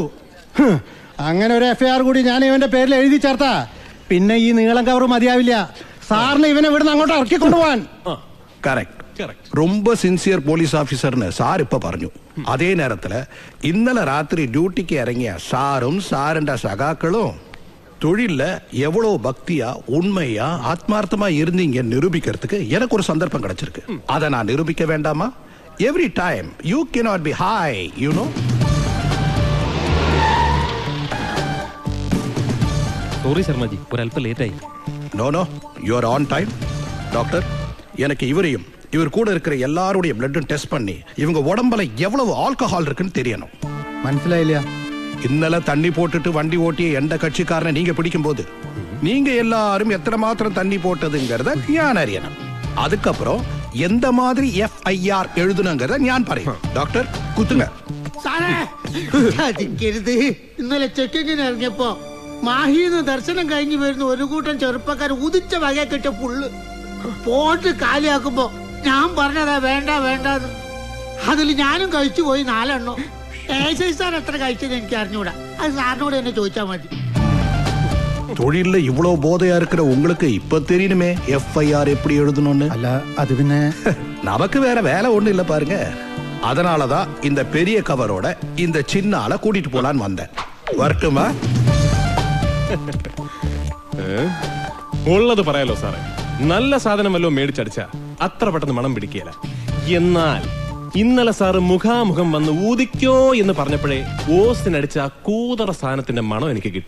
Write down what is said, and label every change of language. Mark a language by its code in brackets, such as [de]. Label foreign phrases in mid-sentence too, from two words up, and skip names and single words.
[ml] അങ്ങനെ ഒരു എഫ്ഐആർ കൂടി ഞാൻ ഇവന്റെ പേരിൽ എഴുതി ചേർത്താ പിന്നെ ഈ നീളം കവർ മതിയാവില്ല. സാറിന് ഇവനെ ഇവിടുന്ന് അങ്ങോട്ട് ഇറക്കി കൊണ്ടുപോവാൻ. കറക്റ്റ്. ரொம்ப സിൻസിയർ പോലീസ് ഓഫീസറിന് സാർ ഇപ്പൊ പറഞ്ഞു. അതേ നേരത്തില് ഇന്നലെ രാത്രി ഡ്യൂട്ടിക്ക് ഇറങ്ങിയ സാറും സാറിന്റെ സഖാക്കളും [ta] தொழில எவ்வளவு பக்தியா உண்மையா ஆத்மார்த்தமா இருந்தீங்க நிரூபிக்கிறதுக்கு எனக்கு ஒரு சந்தர்ப்பம் கிடைச்சிருக்கு. அதை நான் நிரூபிக்க வேண்டாமா? [en] every time you cannot be high, you know. [ml] സോറി ശർമാജി, ഒരല്പം ലേറ്റായി. [en] no you are on time. [ta] டாக்டர், எனக்கு இவரையும் இவர் கூட இருக்கிற எல்லாருடைய பிளட்டும் டெஸ்ட் பண்ணி இவங்க உடம்புல எவ்வளவு ஆல்கஹால் இருக்குன்னு தெரியணும். [ml] മനസ്സിലായില്ല. ഇന്നലെ തണ്ണി പോട്ടിട്ട് വണ്ടി ഓട്ടിയ എന്റെ കക്ഷിക്കാരനെ നീങ്ക പിടിക്കുമ്പോൾ [ta] நீங்க எல்லாரும் எத்தனை மாத்திரம் தண்ணி போட்டதுங்கிறத ஞான் அறியணும். அதுக்கப்புறம் எந்த மாதிரி FIR எழுதணுங்கிறத ஞான் പറയും. [ml] ഡോക്ടർ കുത്തുങ്ങ. ഇന്നലെ ചെക്കിങ്ങിന് ഇറങ്ങിയപ്പോ മാഹിന്ന് ദർശനം കഴിഞ്ഞു വരുന്ന ഒരു കൂട്ടം ചെറുപ്പക്കാർ ഉദിച്ച വകയെ കിട്ടിയ പുള്ള് പോട്ട് കാലിയാക്കുമ്പോ ഞാൻ പറഞ്ഞതാ വേണ്ട വേണ്ടെന്ന്. അതിൽ ഞാനും കഴിച്ചു പോയി 4 എണ്ണം. സാർ എത്ര കഴിച്ചത് എനിക്ക് അറിഞ്ഞൂടാ. അത് സാറിനോട് തന്നെ ചോദിച്ചാ മതി. [ta] தொழில இவ்வளவு போதையா இருக்கிற உங்களுக்கு இப்ப தெரியணுமே FIR எப்படி எழுதணும்னு. [ml] അല്ല, അത് പിന്നെ [ta] நமக்கு வேற வேலை ஒண்ணு இல்ல பாருங்க. அதனாலதான் இந்த பெரிய கவரோட இந்த சின்ன ஆளை கூட்டிட்டு போலான்னு வந்தேன். வரட்டுமா? [ml] ഉള്ളത് പറയാലോ സാറേ, നല്ല സാധനം വല്ലതും മേടിച്ചടിച്ച അത്ര പെട്ടെന്ന് മണം പിടിക്കുകയില്ല. എന്നാൽ ഇന്നലെ സാറ് മുഖാമുഖം വന്ന് ഊതിക്കോ എന്ന് പറഞ്ഞപ്പോഴേ ഓസിനടിച്ച ആ കൂതറ സാധനത്തിന്റെ മണം എനിക്ക് കിട്ടി.